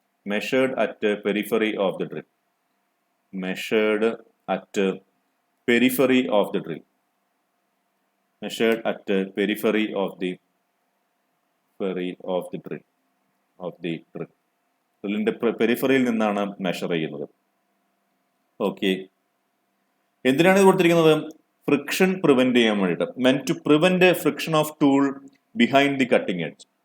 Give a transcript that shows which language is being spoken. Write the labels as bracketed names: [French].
[English] Measured at periphery of the drill. Measured at periphery of the drill. Measured at periphery of the drill. [Malayalam] ഡ്രില്ലിന്റെ പെരിഫറിയിൽ നിന്നാണ് measure ചെയ്യുന്നത്. Okay, എന്തിനാണ് ഇത് കൊടുത്തിരിക്കുന്നത്? Friction prevent ചെയ്യാൻ വേണ്ടിയിട്ട്. [English] meant to prevent friction of tool behind the cutting edge.